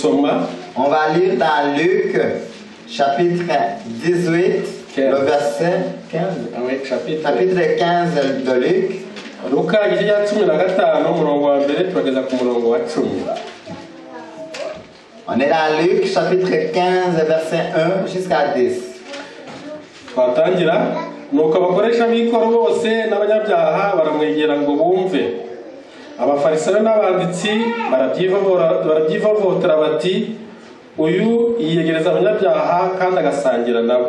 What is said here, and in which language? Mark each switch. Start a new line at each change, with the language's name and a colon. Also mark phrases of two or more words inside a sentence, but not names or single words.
French: On va lire dans Luc chapitre 18, le verset 15. Chapitre 15 de Luc. On est dans Luc chapitre 15 verset 1 jusqu'à 10.
Kinyarwanda: Nuko abakoresha b'ikoro bose n'abanyabyaha baramwegera ngo bumve. Abafarisayo n'abanditsi barabyivovotera bati uyu yiyegereza abanyabyaha kandi agasangira nabo.